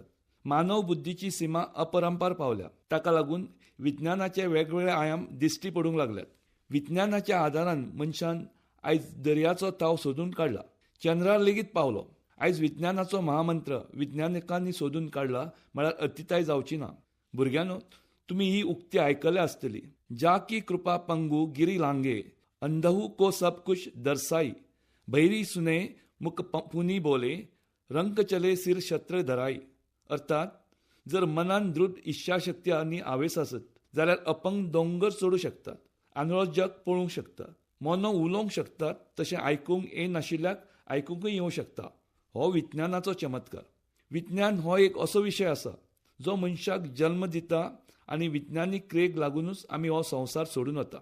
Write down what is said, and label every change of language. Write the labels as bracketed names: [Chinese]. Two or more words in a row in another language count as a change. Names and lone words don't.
[Konkani] मानव बुद्धीची सीमा अपरंपार पावल्या. ताका लागून विज्ञानाचे वेगवेगळे आयाम दिश्टी पडूंक लागल्यात. विज्ञानाच्या आदारान मनशान आयज दर्याचो ताव सोदून काडला. चंद्रार लेगीत पावलो. आयज विज्ञानाचो महामंत्र विज्ञानिकांनी सोदून काडला म्हळ्यार अतिताय जावची ना. भुरग्यानो, तुमी ही उक्ती आयकल्या आसतली. [Awadhi] जा की कृपा पंगू गिरी लांगे, अंधहू को सब कुछ दर्शाई, भैरी सुने मुख पुनी बोले, रंक चले सिर छत्र धराई. [Konkani] अर्थात, जर मनान दृढ इच्छाशक्ती आनी आवेस आसत जाल्यार अपंग दोंगर चडूं शकतात, आंधळो जग पळोवंक शकता, मोनो उलोवंक शकतात, तशें आयकूंक येनाशिल्ल्याक आयकूंकय येवंक शकता. हो विज्ञानाचो चमत्कार. विज्ञान हो एक असो विशय आसा जो मनशाक जल्म दिता आनी विज्ञानीक क्रियेक लागूनच आमी हो संवसार सोडून वता.